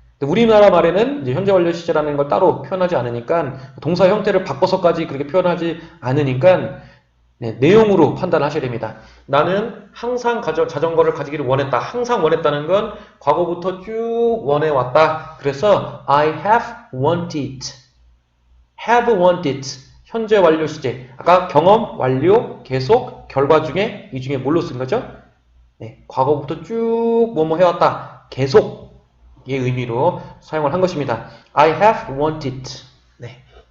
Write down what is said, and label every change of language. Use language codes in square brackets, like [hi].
[ko] 우리나라 말에는 이제 현재 완료 시제라는 걸 따로 표현하지 않으니까 동사 형태를 바꿔서까지 그렇게 표현하지 않으니까 네, 내용으로 판단하셔야 됩니다. 나는 항상 자전거를 가지기를 원했다. 항상 원했다는 건 과거부터 쭉 원해왔다. 그래서 [en] I have wanted. [ko] have wanted. 현재 완료 시제. 아까 경험, 완료, 계속, 결과 중에 이 중에 뭘로 쓴 거죠? 네, 과거부터 쭉 뭐뭐 해왔다. 계속 의 의미로 사용을 한 것입니다. [en] I have wanted. [ko] 네.